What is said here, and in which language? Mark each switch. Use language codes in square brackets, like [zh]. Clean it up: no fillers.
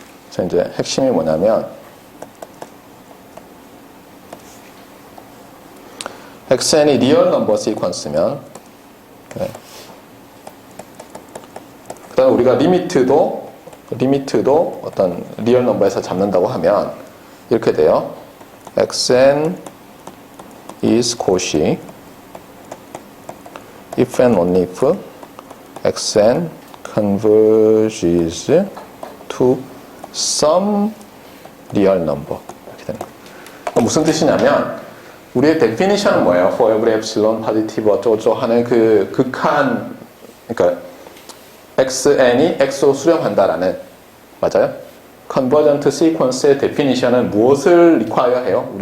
[ko] 그래서 이제 핵심이 뭐냐면 xn이 리얼 넘버 시퀀스면 그다음 우리가 리미트도 어떤 리얼 넘버에서 잡는다고 하면 이렇게 돼요. [en] xn is Cauchy if and only if xn converges to some real number. [ko] 이렇게 되는 거예요. 무슨 뜻이냐면 우리의 definition은 뭐예요? [en] for every epsilon positive [ko] 어쩌고저쩌고 하는 그 극한, 그러니까 xn이 x로 수렴한다라는, 맞아요? convergent sequence의 definition은 무엇을 require 해요?